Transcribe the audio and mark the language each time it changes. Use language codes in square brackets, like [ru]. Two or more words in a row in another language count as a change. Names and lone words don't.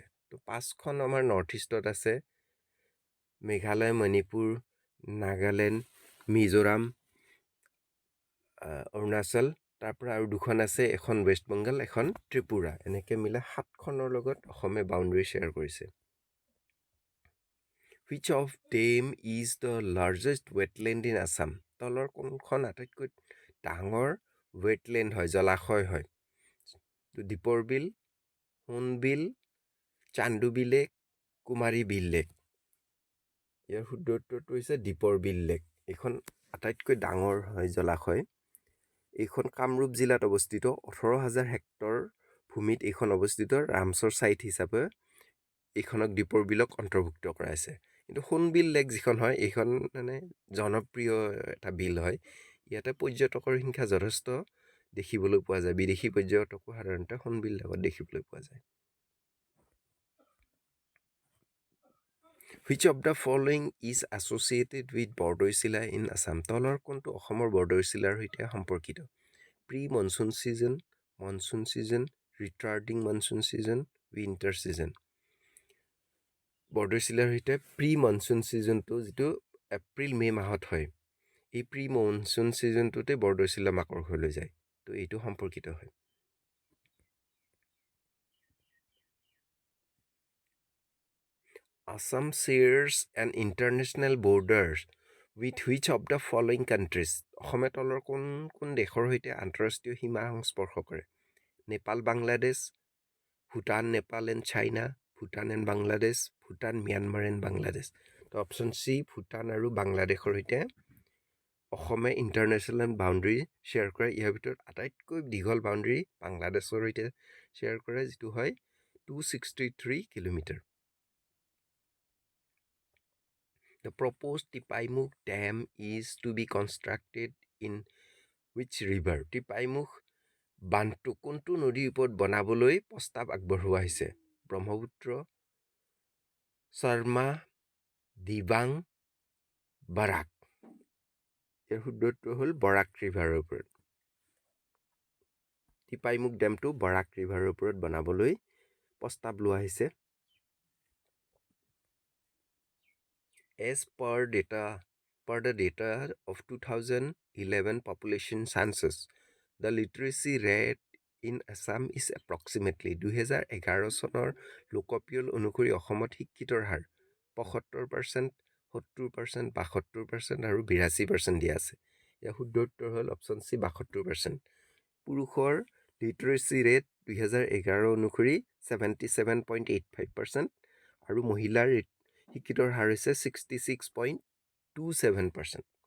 [as] তো 5খন আমাৰ নৰ্থ ইষ্টত আছে, মেঘালয়, মণিপুৰ, নাগালেণ্ড, মিজোৰাম, অৰুণাচল। তাৰপৰা আৰু 2খন আছে, এখন ৱেষ্ট বেংগল, এখন ত্ৰিপুৰা। এনেকৈ মিলাই 7খনৰ লগত অসমে [en] boundary share [as] কৰিছে। [en] Which of them is the largest wetland in Assam? [as] তলৰ কোনখন আটাইতকৈ ডাঙৰ ৱেটলেণ্ড হয়, জলাশয় হয়? দীপৰ বিল, সোণবিল, চান্দুবি লেক, কুমাৰী বিল লেক। ইয়াৰ শুদ্ধ উত্তৰটো হৈছে দীপৰ বিল লেক। এইখন আটাইতকৈ ডাঙৰ হয় জলাশয়। এইখন কামৰূপ জিলাত অৱস্থিত। 18,000 হেক্টৰ ভূমিত এইখন অৱস্থিত। ৰামছৰ ছাইট হিচাপে এইখনক দীপৰ বিলক অন্তৰ্ভুক্ত কৰা হৈছে। কিন্তু সোণবিল লেক যিখন হয় এইখন মানে জনপ্ৰিয় এটা বিল হয়। ইয়াতে পৰ্যটকৰ সংখ্যা যথেষ্ট দেখিবলৈ পোৱা যায়। বিদেশী পৰ্যটকো সাধাৰণতে সোণবিল লেকত দেখিবলৈ পোৱা যায়। [en] Which of the following is associated with বৰদৈচিলা in Assam? [as] তলৰ কোনটো অসমৰ বৰদৈচিলাৰ সৈতে সম্পৰ্কিত? [en] pre monsoon season, retarding monsoon season, winter season. [as] বৰদৈচিলাৰ সৈতে [en] pre monsoon seasonটো [as] যিটো এপ্ৰিল মে' মাহত হয়, এই [en] pre monsoon seasonটোতে [as] বৰদৈচিলা মাকৰ ঘৰলৈ যায়। তো এইটো সম্পৰ্কিত হয়। [en] Assam shares an international borders with which of the following countries? [as] অসমে তলৰ কোন কোন দেশৰ সৈতে আন্তঃৰাষ্ট্ৰীয় সীমা সংস্পৰ্শ কৰে? নেপাল, বাংলাদেশ, ভূটান, নেপাল এণ্ড চাইনা, ভূটান এণ্ড বাংলাদেশ, ভূটান, ম্যানমাৰ এণ্ড বাংলাদেশ। তো [en] option C, [as] ভূটান আৰু বাংলাদেশৰ সৈতে অসমে [en] international boundary share [as] কৰে। ইয়াৰ ভিতৰত আটাইতকৈ দীঘল বাউণ্ডেৰী বাংলাদেশৰ সৈতে শ্বেয়াৰ কৰে, যিটো হয় 263 কিলোমিটাৰ। [en] The proposed Tipaimukh Dam is to be constructed in which river? [as] টিপাইমুখ বান্ধটো কোনটো নদীৰ ওপৰত বনাবলৈ প্ৰস্তাৱ আগবঢ়োৱা হৈছে? ব্ৰহ্মপুত্ৰ, শৰ্মা, দিবাং, বাৰাক। ইয়াৰ শুদ্ধ উত্তৰ হ'ল বৰাক ৰিভাৰৰ ওপৰত। টিপাইমুখ ডেমটো বৰাক ৰিভাৰৰ ওপৰত বনাবলৈ প্ৰস্তাৱ লোৱা হৈছে। [en] As per the data of 2011 population census, the literacy rate in Assam is approximately [as] 2011 চনৰ লোকপিয়ল অনুসৰি অসমত শিক্ষিতৰ হাৰ 75%, 70%, 72% আৰু 82% দিয়া আছে। ইয়াৰ শুদ্ধ উত্তৰ হ'ল [en] option C [as] 72%। পুৰুষৰ [en] literacy rate [as] 2011 অনুসৰি 77.85% আৰু মহিলাৰ শিক্ষিতৰ হাৰ হৈছে 66.27%।